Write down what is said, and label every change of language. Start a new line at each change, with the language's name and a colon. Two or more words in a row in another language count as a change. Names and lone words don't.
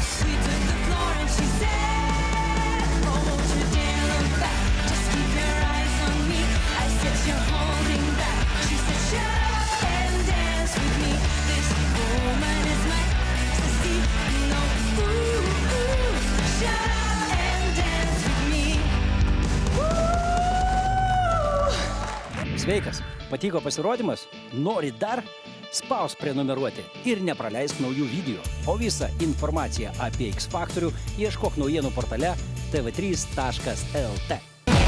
English: We took the floor and she said, oh, won't you dare look back, just keep your eyes on me. I said you're holding back. She said shut up and dance with me. This woman is my ecstasy. No, ooh, ooh, shut up and dance with me.
Lithuanian: Sveikas, patiko pasirodymas? Nori dar? Spausk prenumeruoti ir nepraleisk naujų video. O visą informaciją apie X Faktorių ieškok naujienų portale tv3.lt.